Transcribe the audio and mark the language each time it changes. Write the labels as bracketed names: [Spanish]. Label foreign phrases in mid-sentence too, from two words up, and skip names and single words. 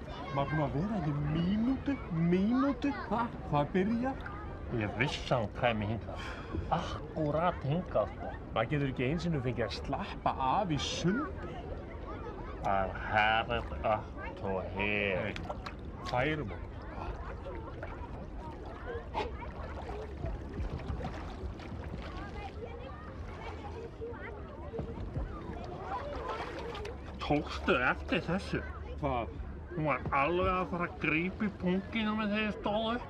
[Icelandic] Maður búinn að vera ekki mínútu, það byrja. Ég vissi hann kæmi hingað. Akkúrat hingað, sko. Maður getur ekki einu sinni fengið að slappa af í sundi. [English] I've had it up to here. [Icelandic] Færum okkur. Tókstu eftir þessu? Hvað? Hún var alveg að fara að grípa í punginu með þegar ég stóð upp.